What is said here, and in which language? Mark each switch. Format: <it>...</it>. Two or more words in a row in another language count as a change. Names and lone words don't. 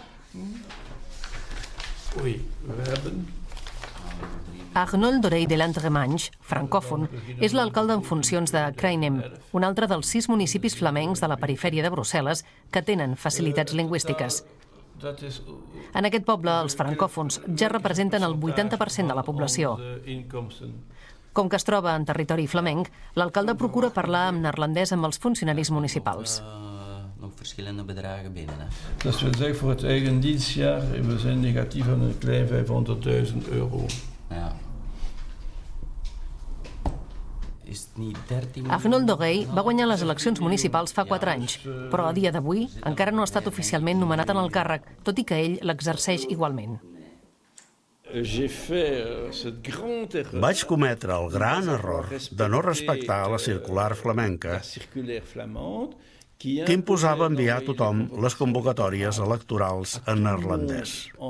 <ca>Arnold Dorey de l'Entremange, francòfon, és l'alcalde en funcions de Krainem, un altre dels 6 municipis flamencs de la perifèria de Brussel·les que tenen facilitats lingüístiques. En aquest poble, els francòfons ja representen el 80% de la població. Com que es troba en territori flamenc, l'alcalde procura parlar en neerlandès amb els funcionaris municipals.</ca> <nl>Dat wil zeggen, voor het eigen dienstjaar, we zijn negatief aan een klein €500.000.</nl> <ca>Arnold Dorey va guanyar les eleccions municipals fa 4 anys, però a dia d'avui encara no ha estat oficialment nomenat en el càrrec, tot i que ell l'exerceix igualment. Vaig cometre el gran error de no respectar la circular flamenca que imposava enviar a tothom les convocatòries electorals en neerlandès.</ca>